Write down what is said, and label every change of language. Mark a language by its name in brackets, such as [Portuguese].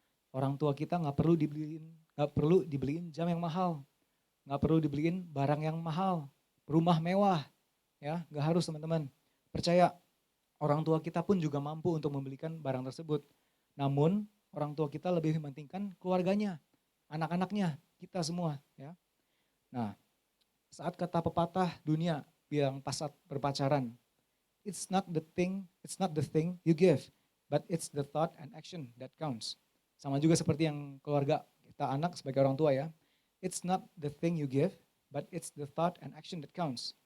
[Indonesian] Orang tua kita nggak perlu dibeliin jam yang mahal. Nggak perlu dibeliin barang yang mahal. Rumah mewah. Ya, nggak harus teman-teman. Percaya, orang tua kita pun juga mampu untuk membelikan barang tersebut. Namun, orang tua kita lebih mementingkan keluarganya, anak-anaknya, kita semua. Ya. Nah, saat kata pepatah dunia bilang pas saat berpacaran, [English] it's not the thing you give, but it's the thought and action that counts. [Indonesian] Sama juga seperti yang keluarga kita anak sebagai orang tua ya. [English] It's not the thing you give, but it's the thought and action that counts.